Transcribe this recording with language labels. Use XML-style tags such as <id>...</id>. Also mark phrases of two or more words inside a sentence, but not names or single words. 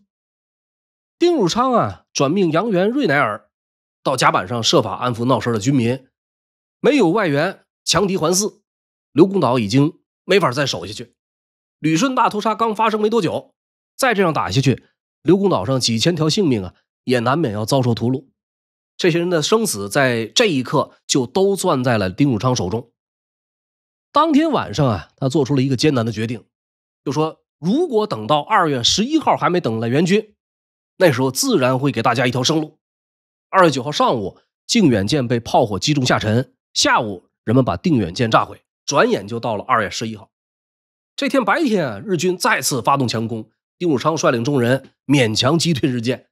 <zh>丁汝昌轉命楊元、瑞乃爾到甲板上設法安撫鬧事的軍民，沒有外援，強敵環伺，劉公島已經沒法再守下去。旅順大屠殺剛發生沒多久，再這樣打下去，劉公島上幾千條性命啊，也難免要遭受屠戮。這些人的生死在這一刻就都攥在了丁汝昌手中。當天晚上啊，他做出了一個艱難的決定，就說如果等到2月11號還沒等来援軍，那時候自然會給大家一條生路。2月9號上午，靖遠艦被炮火擊中下沉，下午人們把定遠艦炸毀，轉眼就到了2月11號。這天白天啊，日軍再次發動強攻，丁汝昌率領眾人勉強擊退日艦。</zh>